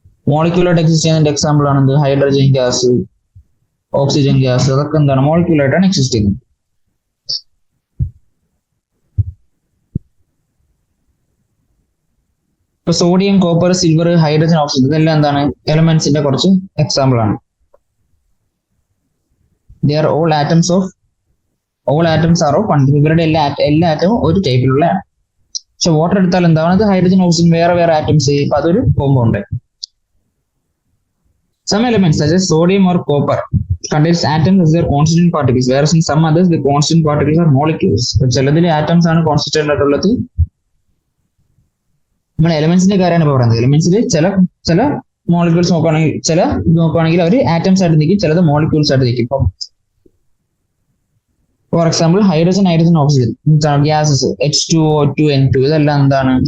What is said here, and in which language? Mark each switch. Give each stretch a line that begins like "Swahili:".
Malayalam: മോളിക്യൂളായിട്ട് exist ചെയ്യുന്നതിന്റെ example ആണ് എന്ത്? ഹൈഡ്രജൻ ഗ്യാസ്, ഓക്സിജൻ ഗ്യാസ്, അതൊക്കെ എന്താണ്? മോളിക്യൂളായിട്ടാണ് എക്സിസ്റ്റ് ചെയ്യുന്നത്. ഇപ്പൊ sodium, copper, silver, hydrogen, oxygen ഇതെല്ലാം എന്താണ്? എലമെന്റ്സിന്റെ കുറച്ച് എക്സാമ്പിൾ ആണ്.
English: They are all atoms of one.
Malayalam: ഇവരുടെ എല്ലാ ആറ്റവും ഒരു ടൈപ്പിലുള്ളതാണ്. പക്ഷെ വാട്ടർ എടുത്താൽ എന്താണ്? ഹൈഡ്രജൻ, ഓക്സിജൻ വേറെ വേറെ ആറ്റംസ്. ഇപ്പൊ അതൊരു compound.
English: Some elements such as sodium or copper contains atoms as their constituent particles, whereas in some others the constituent particles are molecules.
Malayalam: ചിലതിൽ ആറ്റംസ് ആണ് കോൺസ്റ്റിറ്റ്യൂന്റ് ആയിട്ടുള്ളത്. നമ്മൾ എലമെന്റ്സിന്റെ കാര്യമാണ് പറയുന്നത്. എലമെന്റ്സിൽ ചില മോളിക്യൂൾസ് നോക്കുകയാണെങ്കിൽ അവർ ആറ്റംസ് ആയിട്ട് നിൽക്കും, ചിലത് മോളിക്യൂൾസ് ആയിട്ട് നിൽക്കും. ഇപ്പം for example hydrogen, oxygen, gases H2O2, N2 ഇതെല്ലാം എന്താണ്?